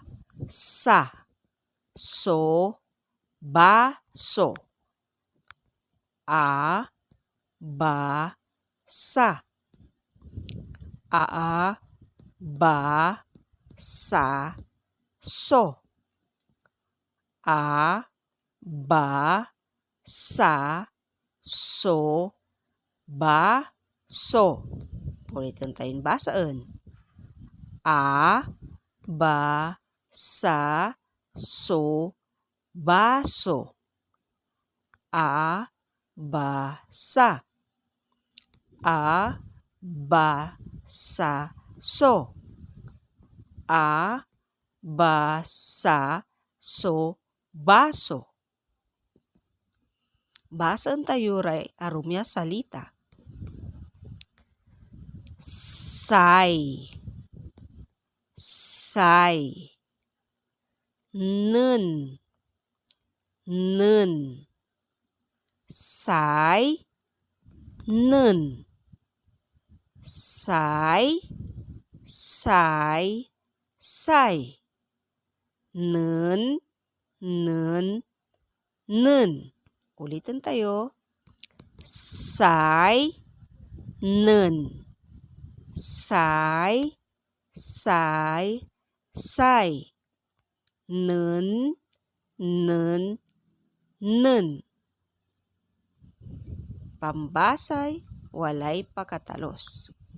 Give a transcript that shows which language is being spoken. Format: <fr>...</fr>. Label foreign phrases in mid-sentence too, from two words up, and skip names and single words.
<mrw>Sa. So. Baso. A. Ba. Sa. A. Ba. Sa. So. A. Ba. Sa. So. Baso.</mrw> <tl>Ulitin tayong basaan. A.</tl> <mrw>Ba. Sa. So. Baso. A. Ba. Sa. A. Ba. Sa. So. A. Ba. Sa. So. Baso. Basaan tayo ray arumya salita. Say. Say. Nun. Nun. Say. Nun. Say. Say. Say. Nun. Nun. Nun.</mrw> <tl>Ulitin tayo.</tl> <mrw>Say. Nun. Say. Say. Say. Nun. Nun. Nun. Pambasay, walay pakatalos.</mrw>